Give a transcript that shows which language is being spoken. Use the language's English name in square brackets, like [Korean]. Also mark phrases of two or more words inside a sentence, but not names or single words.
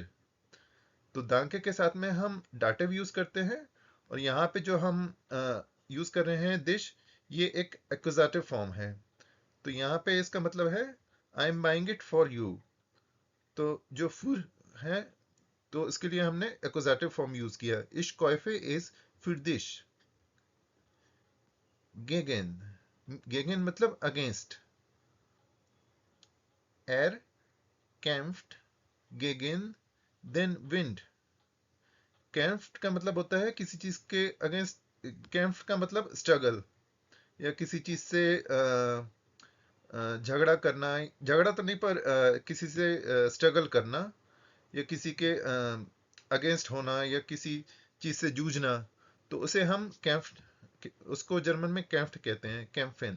[Hindi] तो दांके के साथ में हम डाटिव यूज करते हैं, और यहाँ पे जो हम यूज कर रहे हैं दिश, ये एक [English] accusative form [Hindi] है। तो यहाँ पे इसका मतलब है [English] I am buying it for you. [German] तो जो फुर है, तो इसके लिए हमने [English] accusative form [German] यूज किया, Ich kaufe es für dich. [Hindi] गेगेन, गेगेन मतलब अगेंस्ट, [German] er kämpft gegen den Wind। [Hindi] कैम्फ्ट का मतलब होता है किसी चीज के अगेंस्ट, कैम्फ्ट का मतलब स्ट्रगल, या किसी चीज से झगड़ा करना, झगड़ा तो नहीं पर किसी से स्ट्रगल करना, या किसी के अगेंस्ट होना, या किसी चीज से जूझना, तो उसे हम कैम्फ, उसको जर्मन में कैम्फ्ट कहते हैं, कैम्फेन।